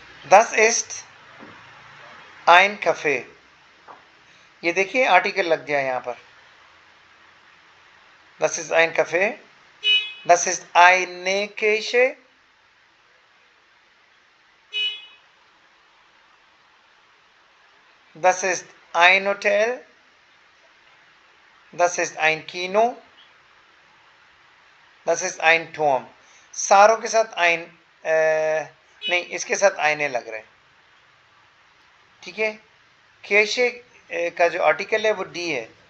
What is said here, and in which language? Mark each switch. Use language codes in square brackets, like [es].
[de] Das ist ein Café। [hi] ये देखिए article लग गया यहाँ पर। [de] Das ist ein Café, das ist eine Kirche, das ist ein Hotel, das ist ein Kino, das ist ein Turm। [hi] सारों के साथ ein नहीं, इसके साथ आईने लग रहे हैं, ठीक है। केशे का जो आर्टिकल है वो डी है।